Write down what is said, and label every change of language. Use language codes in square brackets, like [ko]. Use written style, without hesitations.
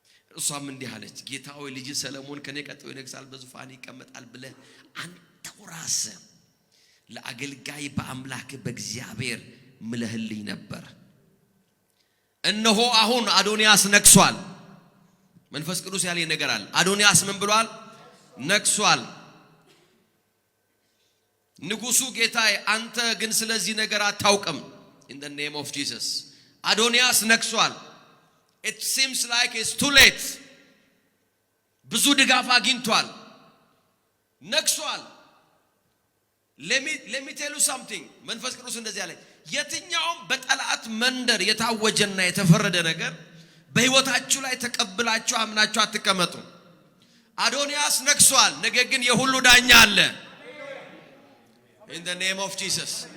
[am] እሷም እንዲህ አለች፣ ጌታ ሆይ ልጅ ሰለሞን ከኔ ቀጥሎ ይነግሣል፣ በዙፋን ይቀመጣል ብለህ አንተው ራስህ ለአገልጋይ በአምላክ በእግዚአብሔር ምለህልኝ ነበር። እነሆ አሁን አዶንያስ ነግሷል። መንፈስ ቅዱስ ያለ ነገር አለ። አዶንያስ ምን ብሏል? ነግሷል። ንጉሱ ጌታዬ አንተ ግን ስለዚህ ነገር አታውቅም። [en] in the name of Jesus. [am] አዶንያስ ነግሷል። [en] it seems like it's too late. [am] ብዙ ድጋፍ አግኝቷል። ነግሷል። [en] let me tell you something. [am] መንፈስ ቅዱስ እንደዚህ አለ፣ የትኛውም በጠላት መንደር የታወጀና የተፈረደ ነገር በህይወታችሁ ላይ ተቀብላችሁ አምናችሁ አትቀመጡ። አዶንያስ ነግሷል፣ ነገር ግን የሁሉ ዳኛ አለ። [en] in the name of Jesus.